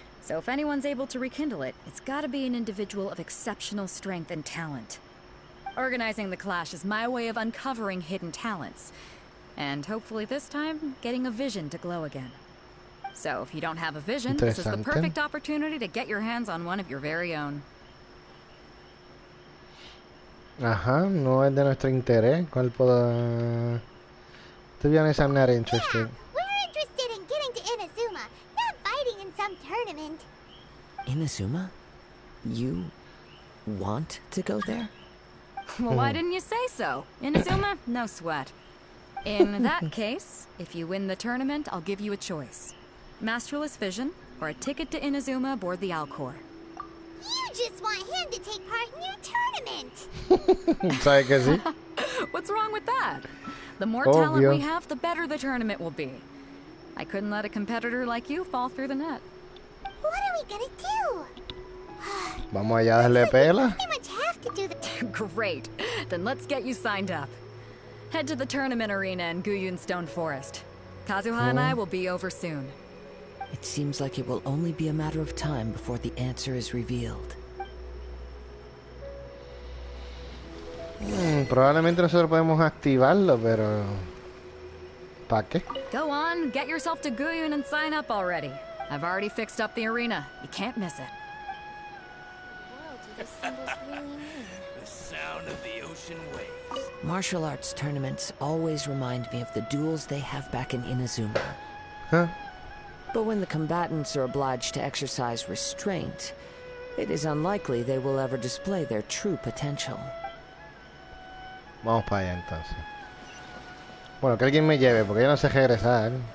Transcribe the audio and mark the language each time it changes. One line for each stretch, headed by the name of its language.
English: So if anyone's able to rekindle it, it's gotta be an individual of exceptional strength and talent. Organizing the clash is my way of uncovering hidden talents. And hopefully this time, getting a vision to glow again. So if you don't have a vision, this is the
Spanish: Interesante.
English: perfect opportunity to get your hands on one of your very own.
Spanish: Ajá, no es de nuestro interés. ¿Cuál puedo...?
English: To be honest, I'm not interested. We're interested in getting to Inazuma, not fighting in some tournament. Inazuma? You want to go there? Well, why didn't you say so? Inazuma? No sweat. In that case, if you win the tournament, I'll give you a choice. Masterless Vision, or a ticket to Inazuma aboard the Alcor. You just want him to take part in your tournament.
Spanish: ¿Sabes que sí?
English: What's wrong with that? The more talent
Spanish: Obvio.
English: we have, the better the tournament will be. I couldn't let a competitor like you fall through the net. What are we gonna do?
Spanish: Vamos allá a darle pela.
English: Pretty much have to do the... Great. Then let's get you signed up. Head to the tournament arena in Guyun Stone Forest. Kazuha and I will be over soon. It seems like it will only be a matter of time before the answer is revealed.
Spanish: Probablemente nosotros podemos activarlo, pero... ¿Para qué?
English: Go on, get yourself to Guyun and sign up already. I've already fixed up the arena. You can't miss it. What do these symbols really mean? The sound of the ocean waves. Martial arts tournaments always remind me of the duels they have back in Inazuma. Huh? But when the combatants are obliged to exercise restraint, it is unlikely they will ever display their true potential.
Spanish: Vamos para allá entonces. Bueno, que alguien me lleve, porque yo no sé regresar.